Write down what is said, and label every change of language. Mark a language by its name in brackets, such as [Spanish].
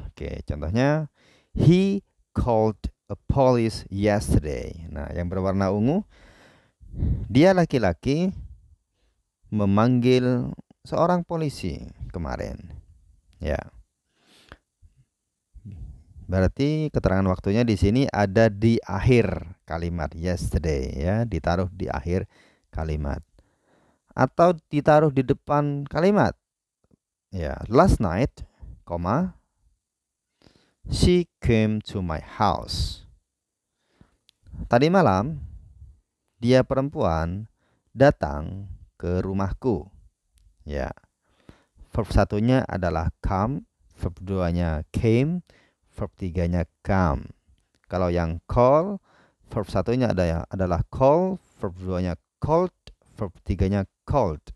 [Indonesian] Oke, contohnya [English] he called a police yesterday. [Indonesian] Nah, yang berwarna ungu, dia laki-laki memanggil seorang polisi kemarin. Ya. Berarti keterangan waktunya di sini ada di akhir kalimat yesterday, ya, ditaruh di akhir kalimat. Atau ditaruh di depan kalimat. [English] Ya, last night, she came to my house. [Indonesian] Tadi malam dia perempuan datang ke rumahku. Ya. Verb 1-nya adalah come, verb 2-nya came, verb 3-nya come. Kalau yang call, verb 1-nya adalah call, verb 2-nya called, verb 3-nya called.